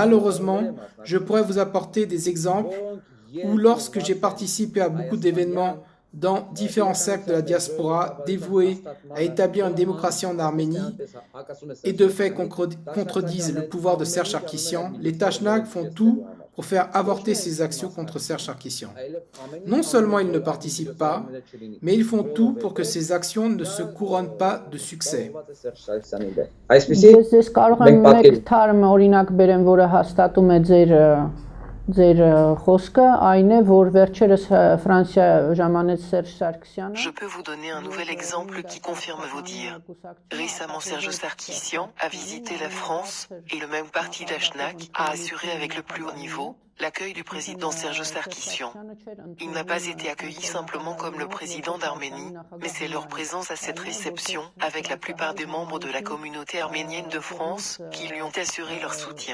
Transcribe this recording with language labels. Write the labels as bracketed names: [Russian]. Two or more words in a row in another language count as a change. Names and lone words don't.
[French] Malheureusement, je pourrais vous apporter des exemples ou lorsque j'ai participé à beaucoup d'événements dans différents cercles de la diaspora dévoués à établir une démocratie en Arménie et de fait contredisent le pouvoir de Serge Sarkissian, les Tashnag font tout pour faire avorter ces actions contre Serge Sarkissian. Non seulement ils ne participent pas, mais ils font tout pour que ces actions ne se couronnent pas de succès. [Armenian] Ես կարող եմ մեկ թարմ օրինակ բերեմ, որը հաստատում է ձեր խոսքը, այն է, որ վերջերս Ֆրանսիա ժամանեց Սերժ Սարգսյանը. [French] Je peux vous donner un nouvel exemple qui confirme vos dires. Récemment, Serge Sarkissian a visité la France et le même parti Dashnak a assuré avec le plus haut niveau l'accueil du président Serge Sarkissian. Il n'a pas été accueilli simplement comme le président d'Arménie, mais c'est leur présence à cette réception, avec la plupart des membres de la communauté arménienne de France, qui lui ont assuré leur soutien.